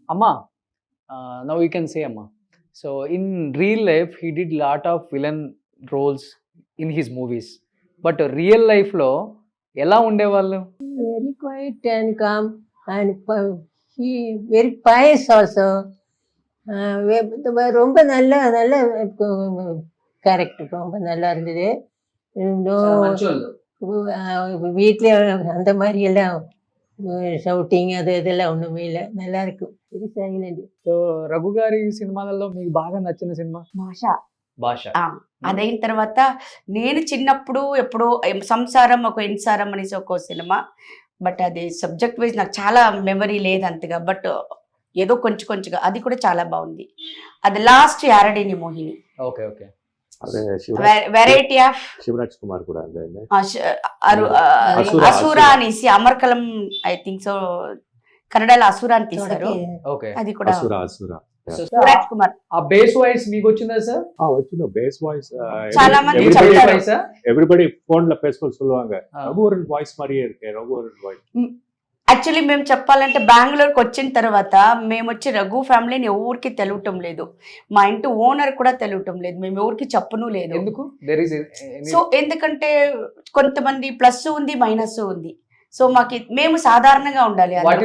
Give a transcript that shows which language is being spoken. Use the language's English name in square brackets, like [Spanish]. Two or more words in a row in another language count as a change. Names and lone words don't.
[English] Amma, now you can say Amma. So in real life, he did lot of villain roles in his movies. But real life [Telugu] లో ఎలా ఉండేవాళ్ళు? [English] Very quiet and calm, and he very pious also. [Tamil] ரொம்ப நல்ல நல்ல கேரக்டர், ரொம்ப நல்லா இருந்தது. வீட்டில் அந்த மாதிரி எல்லாம் షౌటింగ్ అది இதெல்லாம் ஒண்ணுமே இல்லை, நல்லா இருக்கும். [English] very silent. [Telugu] సో రఘు గారి సినిమాలలో మీకు బాగా నచ్చిన సినిమా? భాష. అదైన తర్వాత నేను చిన్నప్పుడు ఎప్పుడో సంసారం ఒక ఇన్సారం అనేసి ఒక సినిమా, బట్ అది [English] subject wise [Telugu] నాకు చాలా మెమరీ లేదు అంతగా, బట్ ఏదో కొంచెం కొంచెంగా అది కూడా చాలా బాగుంది. అది లాస్ట్ యారడిని మోహిని. [English] okay okay. variety of [Telugu] శివరాజ్ కుమార్ కూడా అసురా అనేసి అమర్కలం, [English] I think so [Telugu] కన్నడలో అసురా అని తీశారు. ఓకే. అది కూడా శివరాజ్ కుమార్. ఆ [English] bass voice [Telugu] మీకు వచ్చిందా సార్? వచ్చింది [English] bass voice. [Telugu] చాలా మంది చెప్తారు, [Tamil] ఎవ్రీబడి ఫోన్ல பேசும்போது சொல்லுவாங்க ரகுவரன் வாய்ஸ் மாதிரியே இருக்கு, ரகுவரன் வாய்ஸ். [Telugu] యాక్చువల్లీ మేము చెప్పాలంటే బెంగళూరుకి వచ్చిన తర్వాత మేము వచ్చి రఘు ఫ్యామిలీని ఎవరికి తెలియటం లేదు, మా ఇంటి ఓనర్ కూడా తెలియటం లేదు, మేము ఎవరికి చెప్పను లేదు. ఎందుకు? సో ఎందుకంటే కొంతమంది ప్లస్ ఉంది మైనస్ ఉంది, సో మేము సాధారణంగా ఉండాలి.